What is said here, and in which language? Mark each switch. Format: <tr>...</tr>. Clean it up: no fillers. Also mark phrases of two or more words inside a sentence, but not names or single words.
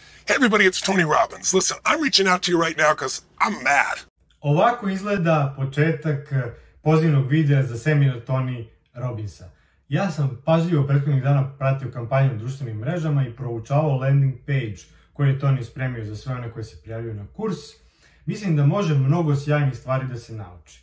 <en>Hey everybody, it's Tony Robbins. Listen, I'm reaching out to you right now because I'm mad.</en> <sr>Ovako izgleda početak pozivnog videa za seminar Tony Robbinsa. Ja sam pažljivo prethodnih dana pratio kampanju na društvenim mrežama i proučavao</sr> <en>landing page</en> <sr>koji je Tony spremio za sve one koji se prijavljaju na kurs. Mislim da može mnogo sjajnih stvari da se nauči.</sr>